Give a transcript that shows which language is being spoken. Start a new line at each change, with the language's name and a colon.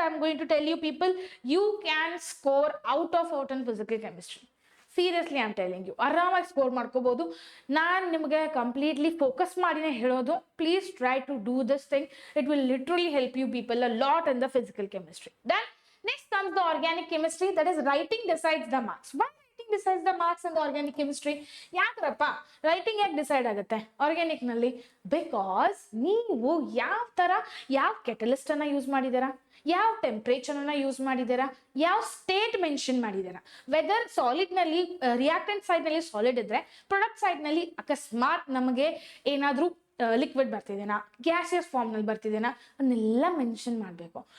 English: I'm going to tell you people, you can score out in physical chemistry. Seriously, I'm telling you.
Kannada: ಆರಾಮಾಗಿ score ಮಾಡ್ಕೋಬಹುದು. ನಾನು ನಿಮಗೆ completely focus ಮಾಡಿನೇ ಹೇಳೋದು,
English: Please try to do this thing. It will literally help you people a lot in the physical chemistry. Then next comes the organic chemistry, that is writing decides the marks. Why writing decides the marks in the organic chemistry?
Kannada: ಯಾಕ್ರಪ್ಪ writing ಯಾಕೆ decide ಆಗುತ್ತೆ organic ನಲ್ಲಿ? Because ನೀವು ಯಾವ catalyst ಅನ್ನ use ಮಾಡಿದ್ದೀರಾ, ಯಾವ temperature ಅನ್ನ use ಮಾಡಿದ್ದೀರಾ, ಯಾವ ಸ್ಟೇಟ್ ಮೆನ್ಷನ್ ಮಾಡಿದ್ದೀರಾ. ವೆದರ್ ಸಾಲಿಡ್ ನಲ್ಲಿ ರಿಯಾಕ್ಟೆಂಟ್ ಸೈಡ್ ನಲ್ಲಿ ಸಾಲಿಡ್ ಇದ್ರೆ, ಪ್ರಾಡಕ್ಟ್ ಸೈಡ್ ನಲ್ಲಿ ಅಕಸ್ಮಾತ್ ನಮಗೆ ಏನಾದ್ರೂ ಲಿಕ್ವಿಡ್ ಬರ್ತಿದೇನಾ, ಗ್ಯಾಸಿಯಸ್ ಫಾರ್ಮ್ ನಲ್ಲಿ ಬರ್ತಿದೇನಾ ಅದನ್ನೆಲ್ಲ ಮೆನ್ಷನ್ ಮಾಡಬೇಕು.